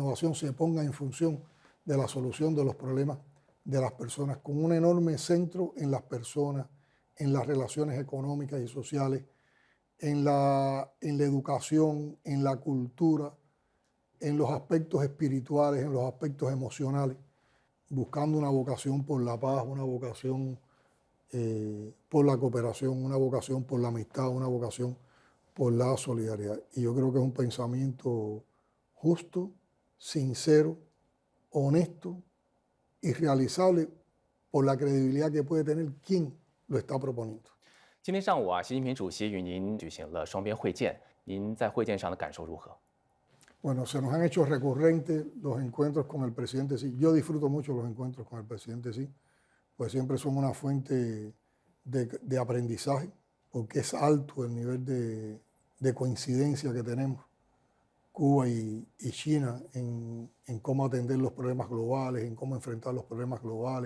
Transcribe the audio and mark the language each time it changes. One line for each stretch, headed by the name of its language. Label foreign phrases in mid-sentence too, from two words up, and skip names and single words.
Spanish: innovación se pongan en función de la solución de los problemas de las personas, con un enorme centro en las personas, en las relaciones económicas y sociales, en la educación, en la cultura, en los aspectos espirituales, en los aspectos emocionales, buscando una vocación por la paz, una vocación por la cooperación, una vocación por la amistad, una vocación por la solidaridad. Y yo creo que es un pensamiento justo, sincero, honesto y realizable por la credibilidad que puede tener quien lo está proponiendo.
Chinese: 今天上午啊，习近平主席与您举行了双边会见，您在会见上的感受如何？
Spanish: Bueno, se nos han hecho recurrentes los encuentros con el presidente Xi. Yo disfruto mucho los encuentros con el presidente Xi, pues siempre son una fuente de aprendizaje, porque es alto el nivel de coincidencia que tenemos Cuba y China en cómo atender los problemas globales, en cómo enfrentar los problemas globales.